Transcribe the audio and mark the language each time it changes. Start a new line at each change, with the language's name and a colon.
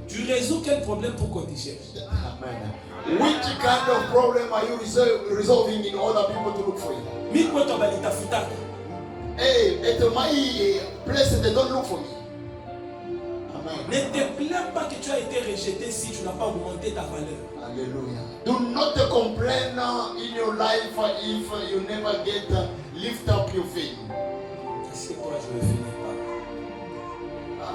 French: Tu résous quel problème pour qu'on te cherche? Amen.
English: Which kind of problem are you resolving in order people to look for you?
Swahili: Miko to balitafuta.
English: Hey, at my place they don't look for me. Amen.
French: Ne te plains pas que tu as été rejeté si tu n'as pas augmenté ta valeur. Hallelujah.
English: Do not complain in your life if you never get lift up your faith.
French: Est-ce que toi je vais finir par